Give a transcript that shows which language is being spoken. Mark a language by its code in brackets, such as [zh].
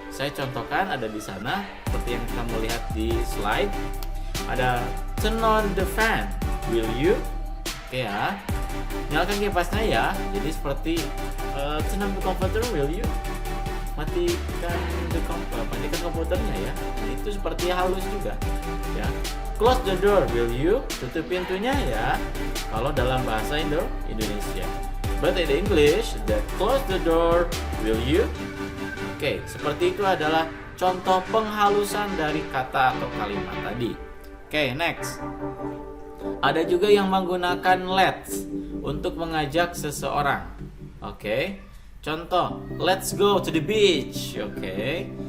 [id] Saya contohkan ada di sana seperti yang kamu lihat di slide. [en] Ada turn on the fan, will you? [id] Oke ya. Nyalakan kipasnya ya. Jadi seperti [en] turn on the computer, will you? [id] Matikan komputernya ya. Itu seperti halus juga ya. [en] Close the door, will you? [id] Tutup pintunya ya. Kalau dalam bahasa Indonesia. [en] But in English, the close the door, will you? [id] Oke, seperti itu adalah contoh penghalusan dari kata atau kalimat tadi. Oke, next. Ada juga yang menggunakan let's untuk mengajak seseorang. [en] Oke. Contoh, let's go to the beach. Oke.